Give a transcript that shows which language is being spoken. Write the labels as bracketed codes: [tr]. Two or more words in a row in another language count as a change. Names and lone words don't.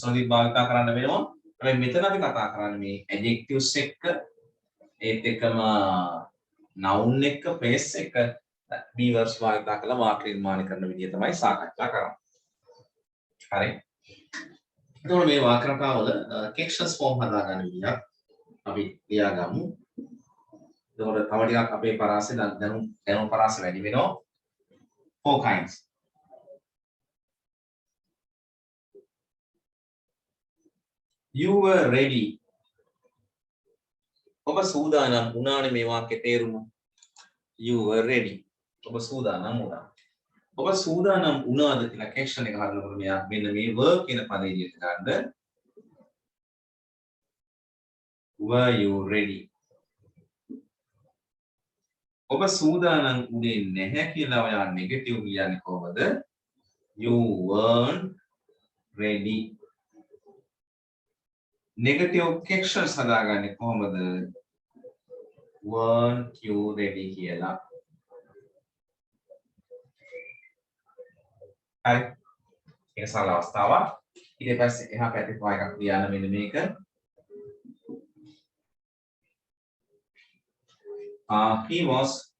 [si] වලදී භාවිත කරන්න වෙනවා හැබැයි මෙතන අපි කතා කරන්නේ මේ adjectives එක්ක ඒත් එක්කම noun එක්ක place එක්ක [en] be verbs [si] භාවිත කරලා වාක්‍ය නිර්මාණය කරන විදිය තමයි සාකච්ඡා කරන්නේ හරි එතකොට මේ වාක්‍ය රටාවල [en] captions form [si] හදාගන්න විදිය අපි ලියාගමු එතකොට තව ටිකක් අපේ පරාසය දැනුම් පරාසය වැඩි වෙනවා [en] four kinds you were ready [si] ඔබ සූදානම් වුණානේ මේ වාක්‍යයේ තේරුම [en] you were ready [si] ඔබ සූදානම් වුණා ඔබ සූදානම් වුණාද කියලා question එක හදනකොට මෙයා මෙන්න මේ were කියන පදේ විදිහට ගන්න [en] were you ready [si] ඔබ සූදානම් වුණේ නැහැ කියලා ඔයා නෙගටිව් කියන්නේ කොහොමද [en] you weren't ready negative captions [si] හදාගන්නේ කොහොමද [en] weren't you ready [si] කියලා හරි ඒක සරල අවස්ථාවක් ඊට පස්සේ එහා පැත්තේ තව එකක් ලියන්න මෙන්න මේක [en] he was